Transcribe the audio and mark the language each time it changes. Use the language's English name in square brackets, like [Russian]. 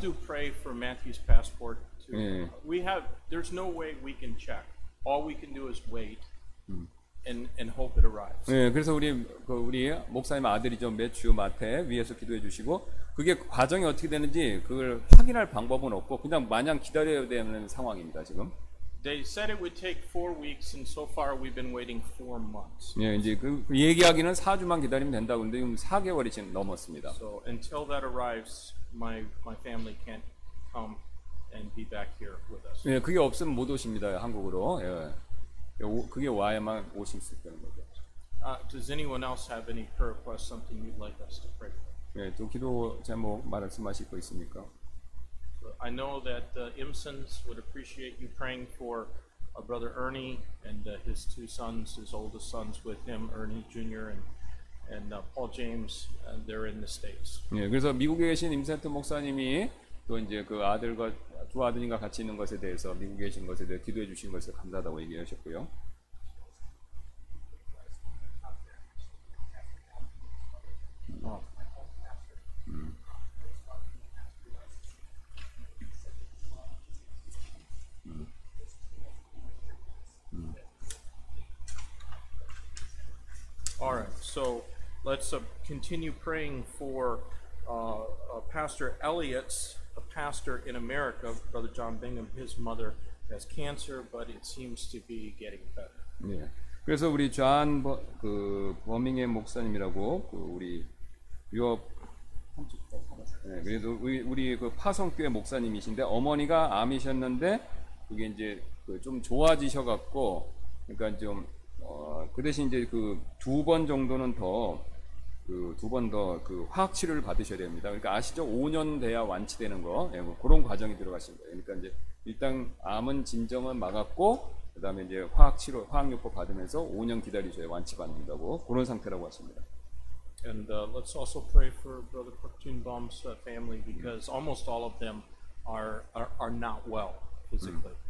[English] do pray for Matthew's passport. Yeah. There's no way we can check. All we can do is wait and hope it arrives. [Korean] 예, 그래서 우리 목사님 아들이죠, 매튜 마태 위에서 기도해 주시고 그게 과정이 어떻게 되는지 그걸 확인할 방법은 없고 그냥 마냥 기다려야 되는 상황입니다 지금. [English] They said it would take 4 weeks, and so far we've been waiting 4 months. [Korean] 예, 이제 그 얘기하기는 4주만 기다리면 된다고 근데 지금 4개월이 지금 넘었습니다. [English] So until that arrives, my family can't come and be back here with us. [Korean] 예, 그게 없으면 못 오십니다 한국으로. 예, 그게 와야만 오실 수 있다는 거죠. [English] Does anyone else have any prayer requests? Something you'd like us to pray for? [Korean] 예, 또 기도 제목 말씀하실 거 있습니까? [English] I know that Imsons would appreciate you praying for brother Ernie and his 2 sons, his oldest sons with him, Ernie Jr. and Paul James. They're in the States. [Korean] 예, 그래서 미국에 계신 임센트 목사님이 또 이제 그 아들과 2 아들인가 같이 있는 것에 대해서 미국에 계신 것에 대해 기도해 주신 것에 감사하다고 얘기하셨고요. [English] All right, so let's continue praying for Pastor Elliott's a pastor in America, Brother John Bingham. His mother has cancer, but it seems to be getting better. [Korean] 예. 그래서 우리 존 버밍햄 목사님이라고 우리 유럽 네, 그래서 우리 그 파송교회 목사님이신데 어머니가 암이셨는데 그게 이제 좀 좋아지셔 갖고 그러니까 좀 그 대신 이제 그 2번 정도는 더 그 2번 더 그 화학 치료를 받으셔야 됩니다. 그러니까 아시죠? 5년 돼야 완치되는 거. 예, 뭐 그런 과정이 들어가신 거예요. 그러니까 이제 일단 암은 진정은 막았고 그다음에 이제 화학요법 받으면서 5년 기다리셔야 완치 받는다고 그런 상태라고 하십니다. [English] And let's also pray for Brother Partunbaum's family because almost all of them are not well physically.